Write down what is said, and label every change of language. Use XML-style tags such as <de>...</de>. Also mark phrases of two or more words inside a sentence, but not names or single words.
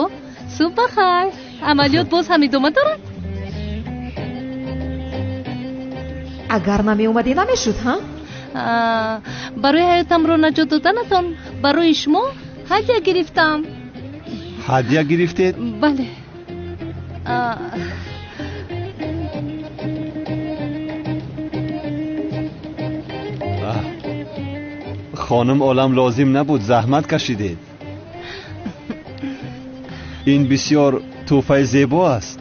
<tg>субҳ бахайр. амалиёт боз ҳам идома дорад? агар намеомадӣ намешуд, ҳа? барои ҳаётамро наҷот доданатон барои шумо ҳадя гирифтам. ҳадя гирифтед? бале.</tg> <fa>خانم عالم لازم نبود زحمت کشیدید. این بسیار تحفه زیبا است.</fa>